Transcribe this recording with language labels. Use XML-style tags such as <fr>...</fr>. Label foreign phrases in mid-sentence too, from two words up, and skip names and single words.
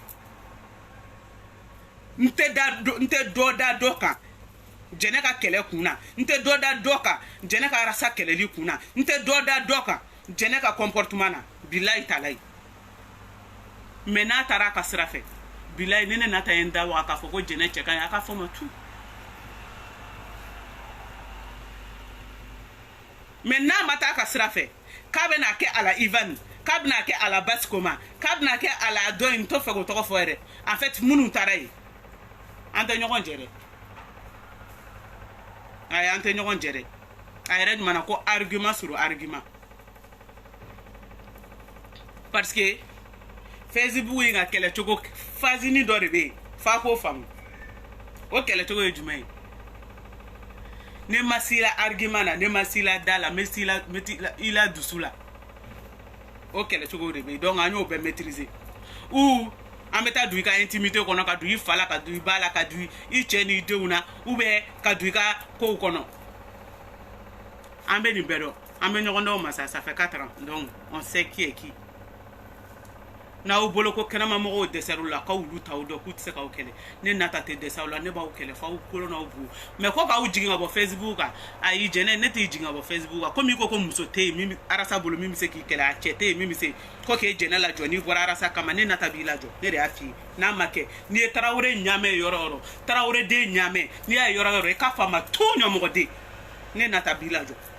<bm>n tɛ dɔ da dɔ kan jɛnɛ ka kɛlɛ kun na n tɛ dɔ da dɔ kan jɛnɛ ka Arasa kɛlɛli kun na n tɛ dɔ da dɔ kan jɛnɛ ka comportement na bilayi talayi mais n'a taara a ka sira fɛ bilayi ne nata ye n da waga k'a fɔ ko jɛnɛ cɛ ka ɲi a ka fɔ ma tu mais n'a ma taa a ka sira fɛ k'a bɛna kɛ a la Ivan k'a bɛna kɛ a la Basikoma k'a bɛna kɛ a la dɔ in n t'o fɛ k'o tɔgɔ fɔ yɛrɛ</bm> <fr>en fait</fr> <bm>minnu taara yen an tɛ ɲɔgɔn jɛ dɛ ayi an tɛ ɲɔgɔn jɛ dɛ a yɛrɛ ɲuman ko</bm> <fr>argument sur argument parce que</fr> <bm>Facebook in ka kɛlɛcogo fasini dɔ de bɛ yen f'a k'o faamu o kɛlɛcogo ye jumɛn ye ne ma s'i la argument na ne ma s'i la da la n bɛ i la dusu la o kɛlɛcogo de bɛ yen donc an y'o bɛɛ maîtriser ou an bɛ taa don i ka intimité kɔnɔ ka don i fa la ka don i ba la ka don i cɛ n'i denw na</bm> <fr>ou bien</fr> <bm>ka don i ka kow kɔnɔ an bɛ nin bɛɛ dɔn an bɛ ɲɔgɔn dɔn masa</bm> <fr>ça fait 4 ans donc on sait qui est</fr> <bm>qui n'aw bolo ko kɛnɛma mɔgɔw dɛsɛr'u la k'aw olu t'aw dɔn k'u tɛ se k'aw kɛlɛ ne nata tɛ dɛsɛ aw la ne b'aw kɛlɛ f'aw kolo n'aw bu mais ko k'aw jigin ka bɔ Facebook kan ayi jɛnɛ ne t'i jigin ka bɔ Facebook kan komi i ko ko muso tɛ yen min arasa bolo min bɛ se k'i kɛlɛ a cɛ tɛ yen min bɛ se ko k'e jɛnɛ lajɔ n'i bɔra arasa kama ne nata b'i lajɔ ne de y'a f'i ye n'a ma kɛ n'i ye Tarawele ɲamɛ yɔrɔ o yɔrɔ Tarawele den ɲamɛ n'i y'a ye yɔrɔ o yɔrɔ i k'a fɔ a ma tout ɲɔmɔgɔden ne nata b'i lajɔ</bm>